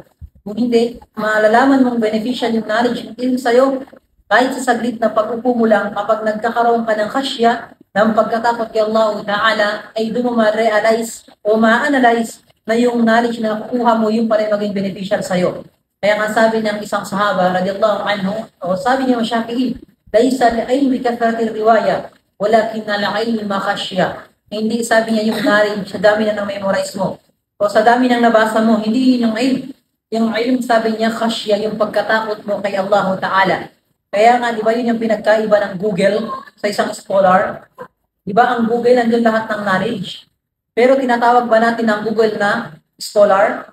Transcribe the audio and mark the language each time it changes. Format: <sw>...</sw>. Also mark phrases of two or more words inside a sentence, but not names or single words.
<tl>Kung hindi, malalaman mong beneficial yung knowledge ng ilm sa'yo, kahit sa saglit na pag-upo mo lang, kapag nagkakaroon ka ng khasya, ng pagkatakot kay Allah Ta'ala, ay doon mo ma-realize o ma-analyze na yung knowledge na nakukuha mo, yung pa rin maging beneficial sa'yo. Kaya nga sabi ng isang sahaba,</tl> <ar>رضي الله عنه,</ar> <tl>o sabi niya Shafi'i,</tl> <ar>ليس العلم بكثرة رواية ولكن العلم مخشية.</ar> <tl>Hindi sabi niya yung knowledge sa dami na memorize mo o sa dami ng nabasa mo, hindi yun yung ilm. Yung ilm sabi niya khashya, yung pagkatakot mo kay Allah Ta'ala. Kaya nga, di ba yun yung pinagkaiba ng Google sa isang scholar? Di ba ang Google nandiyan lahat ng knowledge? Pero tinatawag ba natin ang Google na scholar?</tl>